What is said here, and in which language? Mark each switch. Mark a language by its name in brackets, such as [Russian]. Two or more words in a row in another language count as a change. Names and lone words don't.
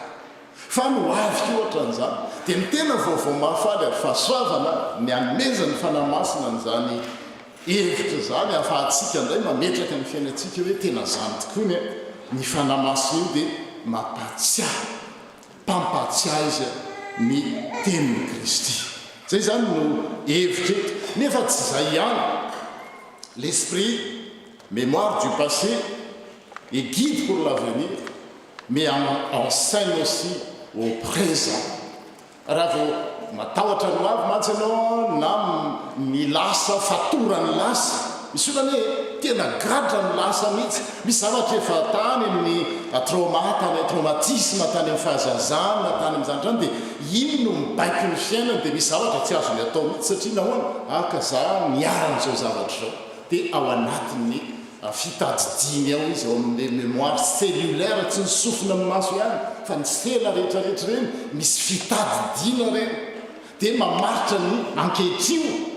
[Malagasy] fa no avy ko ohatran'izany dia ny tena vaovao mahafaly ary fahasoavana ny anomezany fanamasina n'izany hevitra zany ahafahantsika indray mametraka ny fiainantsika hoe tena zany tokoa ny fanamasina io dia mampatsiahy mpampatsiahy izy ny teniny Kristy zay zany no hevitra eto nefa tsy zay ihany [French] l'esprit mémoire du passé et guide pour l'avenir mais enseigne aussi au présent [Malagasy] raha vao matahotra ny avy mantsy ianao na ny lasa fatorany lasa misy olany hoe tena gadra ny lasa mihitsy misy zavatra efa tany ny trauma tany traumatisme tany amin'ny fahazazana tany amin'izany trano dia iny no mibaiko ny fiainana dia misy zavatra tsy azony atao mihitsy satria nahoana aka za miaran'izao zavatra zao dia ao anatin'ny fitadidiny ao izy ao amin'le [French] mémoire cellulaire [Malagasy] tsy ny sofina amin'ny maso ihany fa ny sela rehetrarehetra reny misy fitadidina reny dia mamaritra ny ankehitrio